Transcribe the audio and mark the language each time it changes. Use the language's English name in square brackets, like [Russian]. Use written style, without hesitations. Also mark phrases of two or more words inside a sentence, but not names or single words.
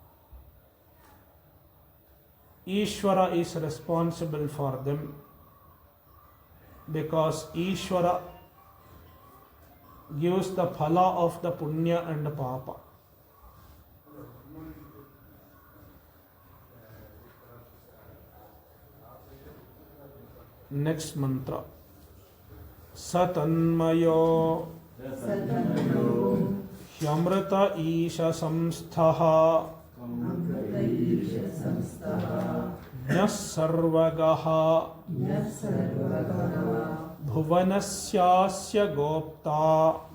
[English] Ishvara is responsible for them, because Ishvara gives the phala of the punya and papa. Next mantra. [Sanskrit] Satanmayo hyamrita isha samsthaha Jnas sarvagaha bhuvanasyasya gopta